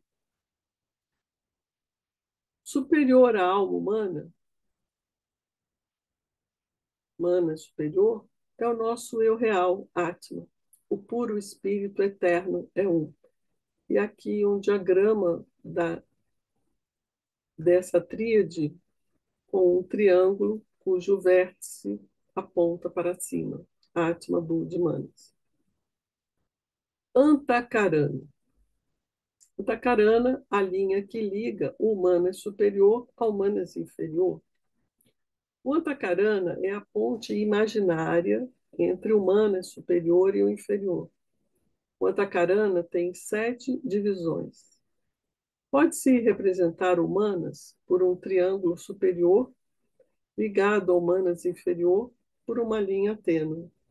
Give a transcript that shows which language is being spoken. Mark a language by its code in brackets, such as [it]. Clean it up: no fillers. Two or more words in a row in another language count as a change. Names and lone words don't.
[pt] Superior à alma humana, mana superior, é o nosso eu real, Atma. O puro espírito eterno é um. E aqui um diagrama dessa tríade com um triângulo cujo vértice aponta para cima. Atma, Buddha e Manas. Antakarana. Antakarana, a linha que liga o Manas superior ao Manas inferior. O Antakarana é a ponte imaginária entre o Manas superior e o inferior. O Antakarana tem 7 divisões. Pode-se representar o Manas por um triângulo superior ligado ao Manas inferior por uma linha tênue.